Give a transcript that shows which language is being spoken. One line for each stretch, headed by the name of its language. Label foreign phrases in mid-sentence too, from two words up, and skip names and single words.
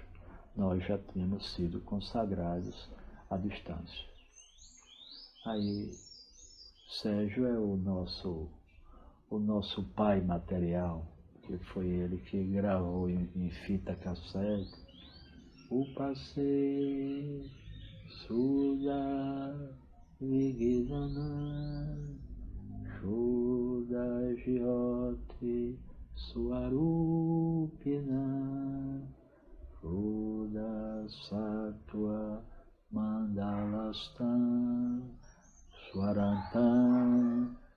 Portuguese: Nós já tínhamos sido consagrados à distância. Aí, Sérgio é o nosso pai material, que foi ele que gravou em fita cassete o passeio
Sanskrit: शुद्ध विज्ञान शुद्ध ज्योति स्वरूपिणा शुद्ध सत्त्व मण्डलस्थं स्वरान्तम्